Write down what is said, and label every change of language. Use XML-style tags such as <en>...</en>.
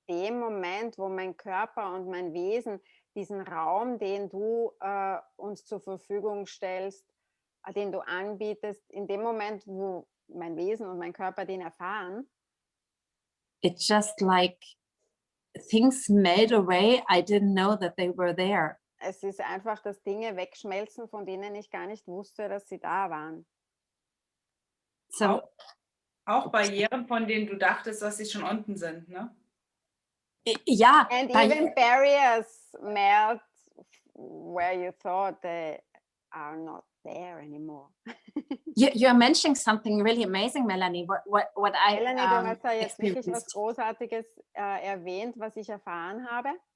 <de>Dem Moment, wo mein Körper und mein Wesen diesen Raum, den du uns zur Verfügung stellst, den du anbietest, in dem Moment, wo mein Wesen und mein Körper den erfahren,</de> <en>it's just like things melt away. I didn't know that they were there.</en> <de>es ist einfach, dass Dinge wegschmelzen, von denen ich gar nicht wusste, dass sie da waren.</de> <en>So</en> <de>Auch Barrieren, von denen du dachtest, dass sie schon unten sind, ne?</de> <en>yeah, And even barriers melt where you thought they are not there anymore. you're mentioning something really amazing, Melanie. What I</en> <de>Melanie, du hast da jetzt wirklich was</de> <en>experienced.</en> <de>Großartiges erwähnt, was ich erfahren habe.</de>